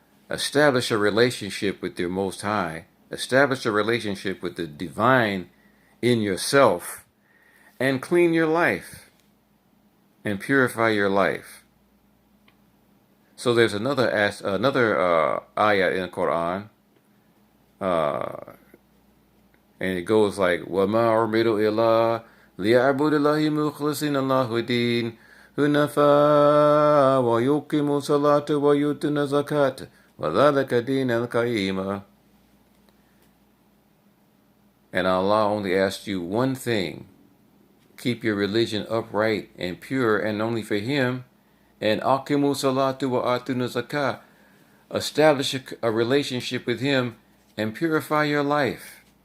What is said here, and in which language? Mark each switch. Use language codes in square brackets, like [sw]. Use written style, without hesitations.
[en] Establish a relationship with your Most High. Establish a relationship with the divine in yourself, and clean your life and purify your life. So there's another ayah in the Quran And it goes like, [ar] وَمَا أُمِرُوا إِلَّا لِيَعْبُدُوا اللَّهَ مُخْلِصِينَ لَهُ الدِّينَ حُنَفَاءَ وَيُقِيمُوا الصَّلَاةَ وَيُؤْتُوا الزَّكَاةَ وَذَلِكَ دِينُ الْقَيِّمَةِ. [en] And Allah only asks you one thing: keep your religion upright and pure and only for Him. And [ar] aqimu salatu wa atuna zakah. [en] Establish a relationship with Him and purify your life.